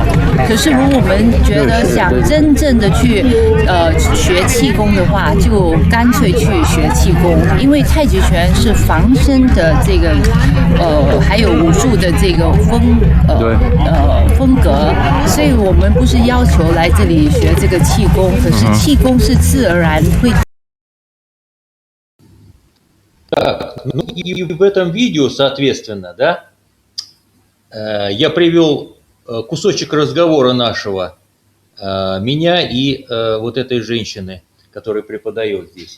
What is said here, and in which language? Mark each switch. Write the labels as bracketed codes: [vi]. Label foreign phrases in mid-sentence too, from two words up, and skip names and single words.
[zh] 可是如果我们觉得想真正的去学气功的话，就干脆去学气功，因为太极拳是防身的这个还有武术的这个风格，所以我们不是要求来这里学这个气功，可是气功是自然会。 [ru] Так, ну и в этом видео, соответственно, да, я привел кусочек разговора нашего, меня и вот этой женщины, которая преподает здесь.